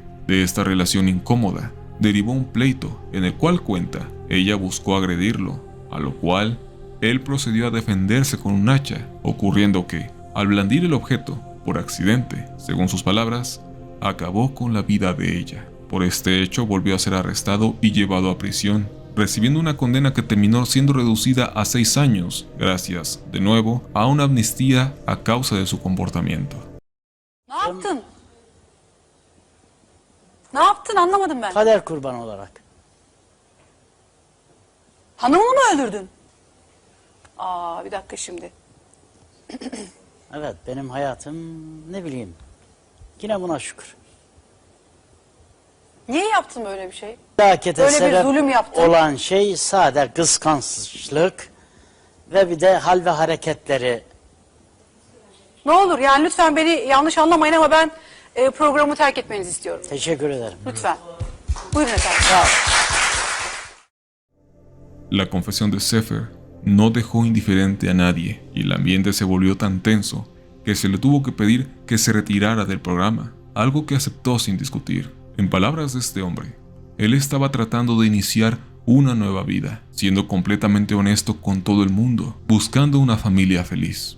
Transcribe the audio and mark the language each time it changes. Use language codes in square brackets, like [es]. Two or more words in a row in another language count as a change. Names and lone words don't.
[es] De esta relación incómoda, derivó un pleito en el cual cuenta, ella buscó agredirlo, a lo cual él procedió a defenderse con un hacha, ocurriendo que, al blandir el objeto, por accidente, según sus palabras, acabó con la vida de ella. Por este hecho volvió a ser arrestado y llevado a prisión, recibiendo una condena que terminó siendo reducida a 6 años, gracias, de nuevo, a una amnistía a causa de su comportamiento. [tr] Ne yaptın? Ne yaptın anlamadım ben. Kader kurbanı olarak. Hanımını mı öldürdün? Aa bir dakika şimdi. Evet, benim hayatım ne bileyim. Yine buna şükür. Niye yaptın böyle bir şey? Felakete Böyle bir sebep zulüm yaptın. olan şey sade kıskançlık ve bir de hal ve hareketleri. Ne olur yani lütfen beni yanlış anlamayın ama ben programı terk etmenizi istiyorum. Teşekkür ederim. Lütfen. Buyurun efendim. Sağ ol. [es] La confesión de Sefer no dejó indiferente a nadie y el ambiente se volvió tan tenso que se le tuvo que pedir que se retirara del programa, algo que aceptó sin discutir. En palabras de este hombre, él estaba tratando de iniciar una nueva vida, siendo completamente honesto con todo el mundo, buscando una familia feliz.